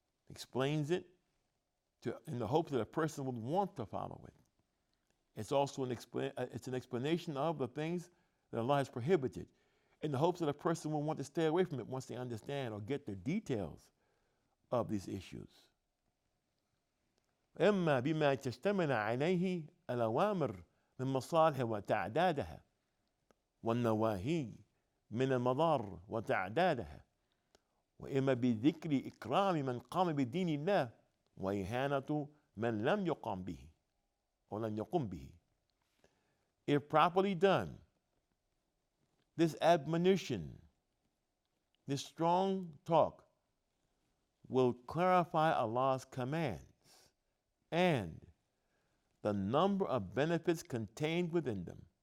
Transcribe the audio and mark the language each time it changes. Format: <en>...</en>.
<en>Explains it in the hope that a person would want to follow it. It's also it's an explanation of the things that Allah has prohibited, in the hopes that a person will want to stay away from it once they understand or get the details of these issues.</en> <ar>إما بما تشتمل عليه الأوامر من مصالح وتعدادها والنواهي من المضار وتعدادها، وإما بذكر إكرام من قام بدين الله وإهانة من لم يقم به</ar> <en>or</en> <ar>لم يقم به.</ar> <en>If properly done, this admonition, this strong talk will clarify Allah's commands and the number of benefits contained within them.</en>